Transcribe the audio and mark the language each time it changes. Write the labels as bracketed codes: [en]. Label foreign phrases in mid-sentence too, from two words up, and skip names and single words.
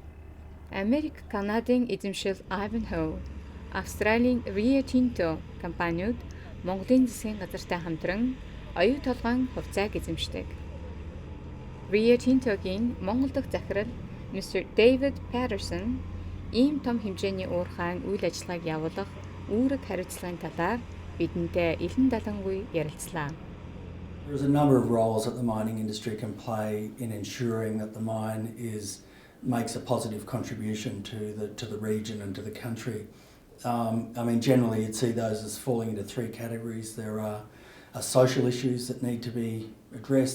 [mn] Америк, Канадын эзэмшил Ivanhoe, Австралийн Rio Tinto компаниуд Монголын засгийн газартай хамтран оюу толгойн хувьцааг эзэмшдэг. Rio Tinto-гийн Монгол дахь захирал Mr. David Patterson ийм том хэмжээний уурхайн үйл ажиллагааг явуулах үүрэг хариуцлагын талаар бидэнтэй илэн далангүй ярилцлаа. [en] There is a number of roles that the mining industry can play in ensuring that the mine makes a positive contribution to the region and to the country. I mean, generally you'd see those as falling into three categories. There are social issues that need to be addressed.